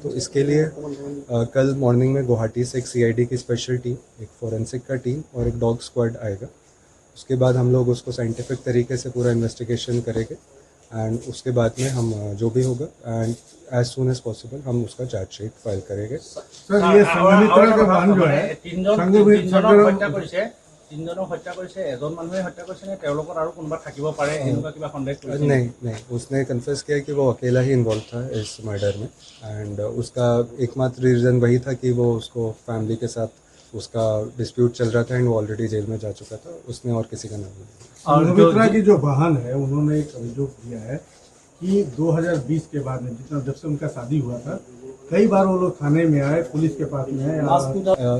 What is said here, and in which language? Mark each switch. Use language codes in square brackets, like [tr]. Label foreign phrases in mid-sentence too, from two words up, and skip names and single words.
[hi] तो इसके लिए कल मॉर्निंग में गुवाहाटी से एक सीआईडी की [en] special team, [hi] एक फोरेंसिक का टीम और एक [en] dog squad [hi] आएगा। उसके बाद हम लोग उसको साइंटिफिक तरीके से पूरा इन्वेस्टिगेशन करेंगे एंड उसके बाद में हम जो भी होगा एंड [en] as soon as possible [hi] हम उसका [en] chargesheet file [hi] करेंगे। सर ये संघमित्रा का मान जो है [as] তিনজনক হত্যা কৰিছে, এজন মানুহে হত্যা কৰিছে নে তেওঁলোকৰ আৰু কোনোবা থাকিব পাৰে এনেকুৱা কিবা সন্দেহ কৰিছে? [hi] नहीं, उसने कन्फेस किया कि वो अकेला ही इन्वॉल्व था इस मर्डर में एंड उसका एकमात्र रीज़न वही था कि वो उसको फैमिली के साथ उसका डिस्प्यूट चल रहा था एंड वो ऑलरेडी जेल में जा चुका था। उसने और किसी का नाम नहीं। संघमित्रा की जो बहन है उन्होंने एक अभियोग किया है कि 2020 के बाद में जब से उनका शादी हुआ था कई बार वो लोग थाने में आए, पुलिस के पास में आए।